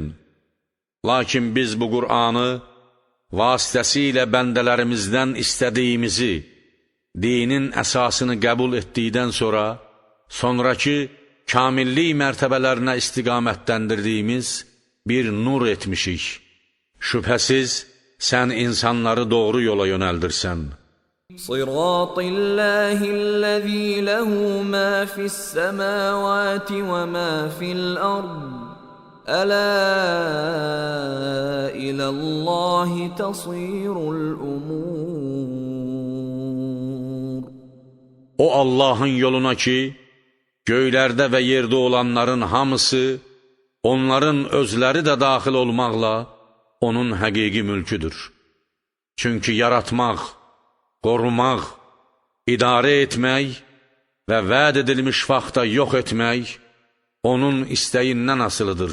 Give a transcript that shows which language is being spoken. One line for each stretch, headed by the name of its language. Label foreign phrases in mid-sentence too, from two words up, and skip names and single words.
Azerbaijani: Lakin biz bu Qur'anı vasitəsilə bəndələrimizdən istədiyimizi, dinin əsasını qəbul etdikdən sonra, sonraki kamillik mərtəbələrinə istiqamətləndirdiyimiz bir nur etmişik. Şübhəsiz, sən insanları doğru yola yönəldirsən.
Arabic: صراط الله الذي له ما في السماوات وما في الأرض ألا إلى الله تصير الأمور.
Azerbaijani: O Allahın yoluna ki, göylərdə və yerdə olanların hamısı, onların özləri də daxil olmaqla, onun həqiqi mülküdür. Çünki yaratmaq, qorumaq, idarə etmək və vəd edilmiş vaxtda yox etmək onun istəyindən asılıdır.